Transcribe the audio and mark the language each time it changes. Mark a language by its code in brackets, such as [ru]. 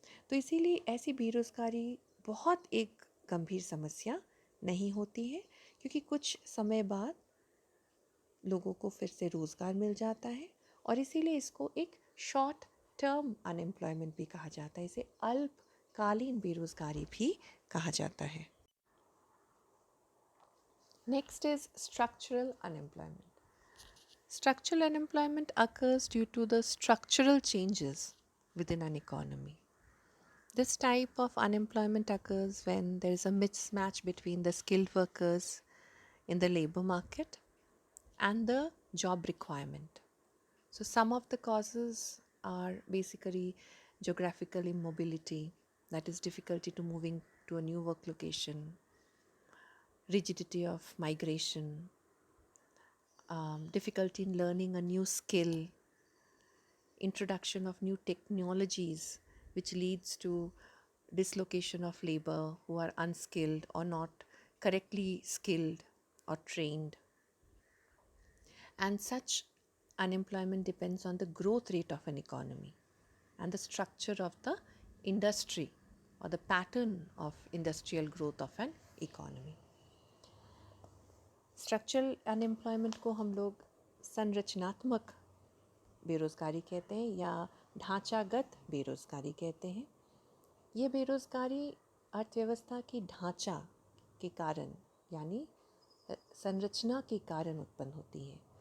[hi] तो इसीलिए ऐसी बेरोज़गारी बहुत एक गंभीर समस्या नहीं होती है क्योंकि कुछ समय बाद लोगों को फिर से रोज़गार मिल जाता है और इसीलिए इसको एक शॉर्ट टर्म अनएम्प्लॉयमेंट भी कहा जाता है, इसे अल्पकालीन बेरोज़गारी भी कहा जाता है। [en] Next is structural unemployment. Structural unemployment occurs due to the structural changes within an economy. This type of unemployment occurs when there is a mismatch between the skilled workers in the labor market and the job requirement. So, some of the causes are basically geographical immobility, that is, difficulty to moving to a new work location, rigidity of migration, difficulty in learning a new skill, introduction of new technologies which leads to dislocation of labor who are unskilled or not correctly skilled or trained. And such unemployment depends on the growth rate of an economy and the structure of the industry or the pattern of industrial growth of an economy. [hi] Structural unemployment को हम लोग संरचनात्मक बेरोज़गारी कहते हैं या ढांचागत बेरोज़गारी कहते हैं। ये बेरोज़गारी अर्थव्यवस्था की ढांचा के कारण यानी संरचना के कारण उत्पन्न होती है।